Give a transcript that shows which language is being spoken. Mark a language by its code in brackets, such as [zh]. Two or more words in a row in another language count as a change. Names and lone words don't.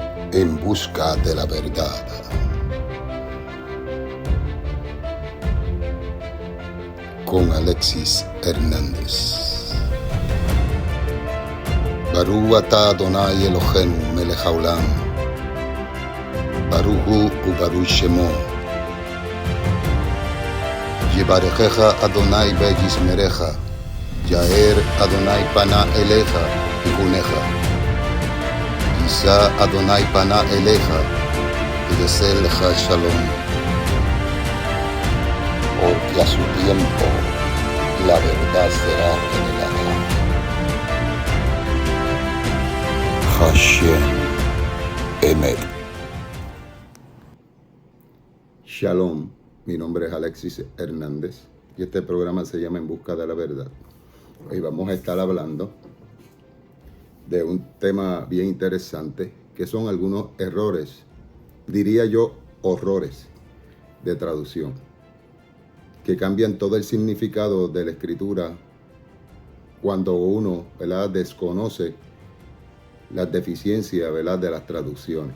[es] En busca de la verdad. Con Alexis Hernández. [he] ברוך אתה ה' אלוהינו מלך העולם. ברוך הוא וברוך שמו. יברכך ה' וישמרך. יאר ה' פניו אליך ויחנך. ישא ה' פניו אליך ויעשה לך שלום. [es] Porque a su tiempo la verdad será revelada. [he] השם אמת. [es] Shalom, mi nombre es Alexis Hernández y este programa se llama En Busca de la Verdad. Hoy vamos a estar hablando de un tema bien interesante que son algunos errores, diría yo horrores de traducción, que cambian todo el significado de la escritura cuando uno, ¿verdad?, desconoce las deficiencias, ¿verdad?, de las traducciones.